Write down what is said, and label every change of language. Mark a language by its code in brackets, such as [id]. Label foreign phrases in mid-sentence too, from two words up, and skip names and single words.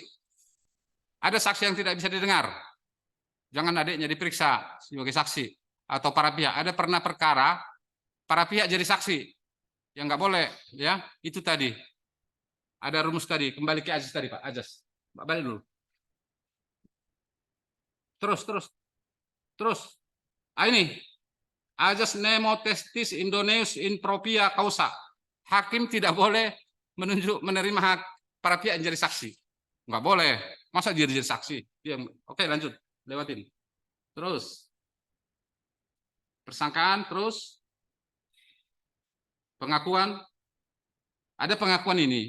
[id] Ada saksi yang tidak bisa didengar. Jangan adiknya diperiksa sebagai saksi atau para pihak. Ada pernah perkara para pihak jadi saksi. Yang nggak boleh, ya. Itu tadi. Ada rumus tadi. Kembali ke ajas tadi, Pak. Ajas. Pak, balik dulu. Terus. Ini. [la] Ajas nemo testis Indonesia in propria causa. [id] Hakim tidak boleh menerima hak para pihak yang jadi saksi. Nggak boleh. Masa dia jadi saksi? Oke, lanjut. Lewatin. Terus. Persangkaan, terus. Pengakuan. Ada pengakuan ini.